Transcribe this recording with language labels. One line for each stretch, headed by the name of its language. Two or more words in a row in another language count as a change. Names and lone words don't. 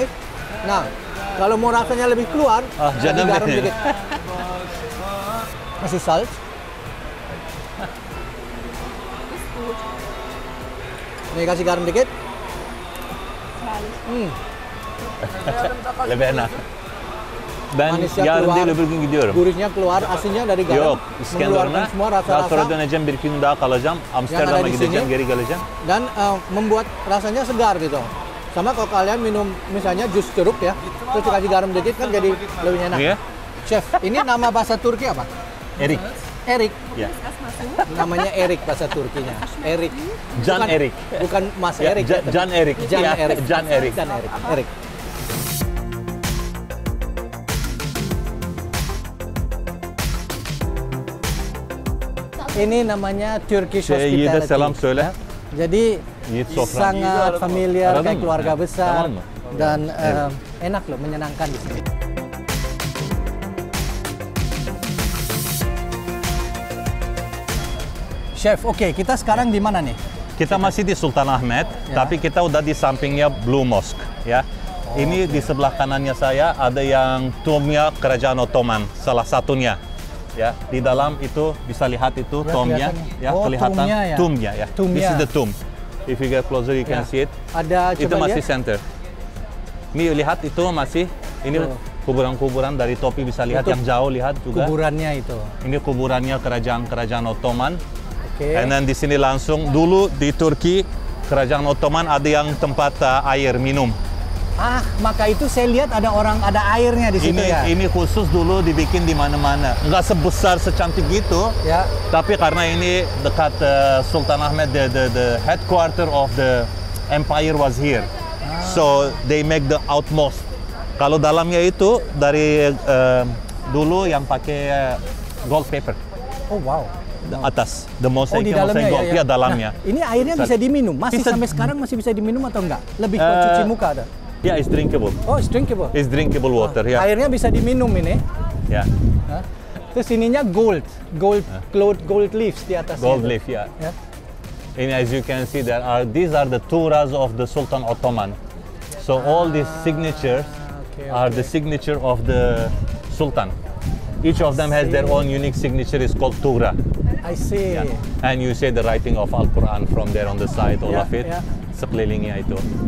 Indonesian: Nah, kalau mau rasanya lebih keluar, kasih jangan garam deh. dikit. Kasih salt. Nih kasih garam dikit. Lebih enak.
Turkish: Ben
Indonesian: Manisnya
Turkish: yarın
Indonesian: keluar,
Turkish: değil öbür gün gidiyorum.
Indonesian: Gurihnya keluar, asinnya dari garam.
Turkish: Yok, İskenderun'a.
Indonesian: Mengeluarkan semua
Turkish: Daha sonra
Indonesian: rasa-rasa
Turkish: döneceğim, bir gün daha kalacağım. Amsterdam'a
Indonesian: di
Turkish: gideceğim,
Indonesian: sini.
Turkish: geri geleceğim.
Indonesian: dan membuat rasanya segar gitu. Sama kalau kalian minum misalnya jus jeruk ya, terus dikasih garam dikit kan jadi lebih enak. Iya. Chef, ini nama bahasa Turki apa? Erik. Erik. Ya. Namanya Erik bahasa Turkinya. Erik. Can Bukan- Erik. Bukan Mas Ya, Erik. ya, tapi Can Erik. Jan Ya, Erik. Can Erik. Jan Erik. Erik. Ini namanya Turkish
Turkish: Yiğit'e
English: Hospitality.
Turkish: selam söyle.
Indonesian: Jadi
Turkish: Yiğit sofra.
Indonesian: sangat familiar
Turkish: Aradın
Indonesian: kayak
Turkish: mı?
Indonesian: keluarga
Turkish: Ya,
Indonesian: besar
Turkish: tamam mı?
Indonesian: dan enak loh, menyenangkan di sini. Chef, oke, kita sekarang di mana nih? Kita masih di Sultanahmet, Ya. tapi kita udah di sampingnya Blue Mosque, ya. Ini di sebelah kanannya saya ada yang tomnya Kerajaan Ottoman, salah satunya. Ya, di dalam itu bisa lihat itu Ya, tomnya, kelihatan. ya, Oh, kelihatan tomnya ya. tomnya ya. Tomnya.
English: This is the tomb. If you get closer you can
Indonesian: Ya.
English: see it.
Indonesian: Ada, Itu coba masih lihat. center. Ini lihat itu masih ini Tuh. kuburan-kuburan dari topi bisa lihat Itu yang jauh lihat juga. Kuburannya itu. Ini kuburannya kerajaan Ottoman. Oke.
English: And then
Indonesian: di sini langsung dulu di Turki kerajaan Ottoman ada yang tempat air minum. Ah, maka itu saya lihat ada airnya di situ ya. Ini khusus dulu dibikin di mana-mana. Nggak sebesar secantik gitu. Ya. Tapi karena ini dekat Sultanahmet,
English: the headquarter of the empire was here. So they make the outmost.
Indonesian: Kalau dalamnya itu dari dulu yang pakai
English: gold paper. Oh wow. The atas, the
Indonesian: Oh, mosaic di yang dalamnya mosaic, ya. ya dalamnya. Nah, ini airnya bisa diminum. Masih Bisa- sampai sekarang masih bisa diminum atau enggak? Lebih ke cuci muka ada.
English: Yeah, it's drinkable. Oh, it's drinkable. It's drinkable water, yeah.
Indonesian: Airnya bisa diminum ini.
English: Yeah.
Indonesian: Hah? Terus ininya
English: gold leaves
Indonesian: di atasnya.
English: Gold
Indonesian: tuh.
English: leaf, yeah.
Indonesian: Ya.
English: And as you can see, these are the turas of the Sultan Ottoman. So all these signatures okay, are the signature of the Sultan. Each of them has their own unique signature. It's called tura. I see. Yeah. And you say the writing of Al-Quran from there on the side, all Yeah, of it. yeah.
Indonesian: Sekelilingnya itu.